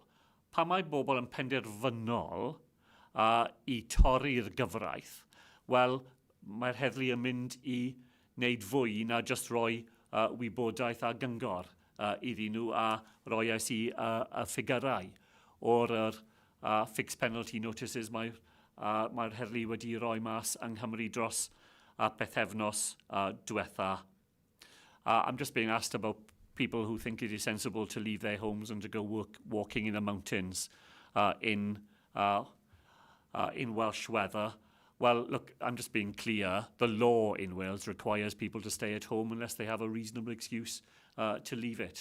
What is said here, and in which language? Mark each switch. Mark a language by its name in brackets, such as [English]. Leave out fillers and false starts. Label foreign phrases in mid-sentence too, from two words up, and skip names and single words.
[Welsh] Pan mae bobl yn penderfynol i torri'r gyfraith, wel, mae'r heddlu yn mynd i wneud fwy na just roi wybodaeth a gyngor iddyn nhw a roi ais i y ffigurau o'r [English] fixed penalty notices [Welsh] mae'r heddlu wedi roi mas yng Nghymru dros pethefnos diwetha. [English] I'm just being asked about people who think it is sensible to leave their homes and to go walking in the mountains in Welsh weather. Well, look, I'm just being clear. The law in Wales requires people to stay at home unless they have a reasonable excuse to leave it.